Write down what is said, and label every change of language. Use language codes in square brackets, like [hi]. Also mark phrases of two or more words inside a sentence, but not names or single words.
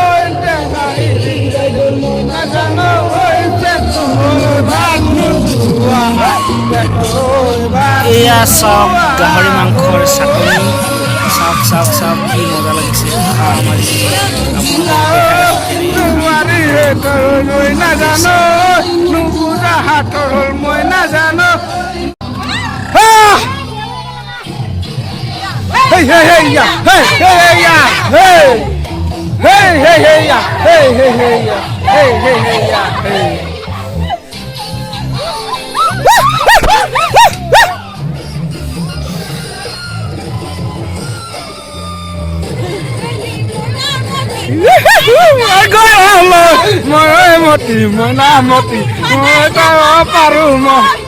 [as] এয়া চাওক গাহৰি মাংসৰ চাটনি চাওক কি মজা লাগিছে মই নাজানো মই নাজানো [en] Hey, hey, hey, yeah. Hey, hey, hey, yeah. Hey. Hey, hey, hey, yeah. Hey, hey, hey, yeah. Hey, hey, hey, yeah. [as] Hey. মই মতি মই নামতি মই যাব পাৰো মই